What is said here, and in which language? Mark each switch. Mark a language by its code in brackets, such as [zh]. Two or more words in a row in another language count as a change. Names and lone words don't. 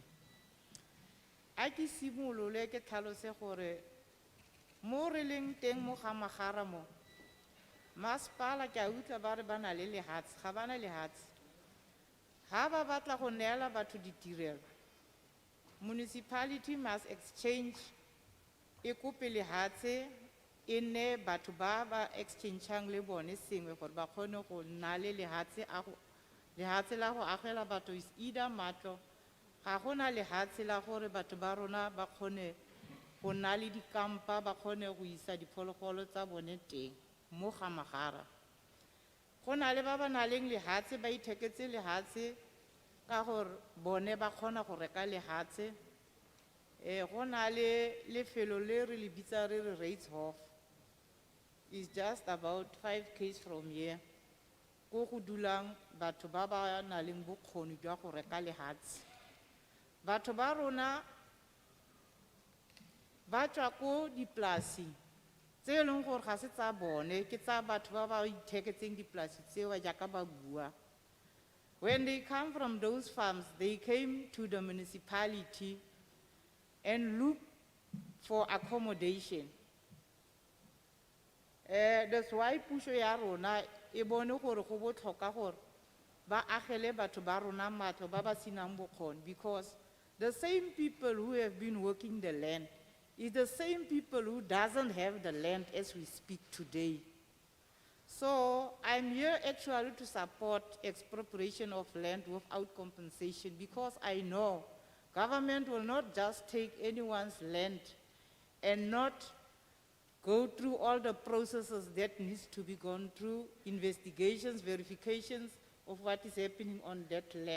[tn] A ke simolole ke tlhalose gore mo re leng teng mo Gamagara mo Masepala ke a utlwa ba re ba na le lehatshe, ga ba na lehatshe. Ha ba batla go neela batho ditirelo, [en] municipality must exchange [tn] e kope lehatshe e ne batho ba ba exchangeang le bone sengwe gore ba kgone go nna le lehatshe la go agela batho [en] is either [tn] matlo, ga gona lehatshe la gore batho ba rona ba kgone go nna le dikampa ba kgone go isa diphologolo tsa bone teng mo Gamagara. Go na le ba ba nang le lehatshe ba itheketse lehatshe ka gore bone ba kgona go reka lehatshe. Go na le lefelo le re le bitsa re re Reitshof. [en] It's just about 5 km from here. [tn] Go go dulang batho ba ba nang le bokgoni jwa go reka lehatshe. Batho ba rona ba tswa ko dipolaseng tse e leng gore ga se tsa bone, ke tsa batho ba ba itheketseng dipolasi tseo jaaka ba bua. [en] When they come from those farms, they came to the municipality and look for accommodation. That's why [tn] puso ya rona e bone gore go botlhokwa gore ba agele batho ba rona matlo ba ba senang bokgoni, [en] because the same people who have been working the land is the same people who doesn't have the land as we speak today. So I'm here actually to support expropriation of land without compensation, because I know government will not just take anyone's land and not go through all the processes that needs to be gone through, investigations, verifications of what is happening on that land.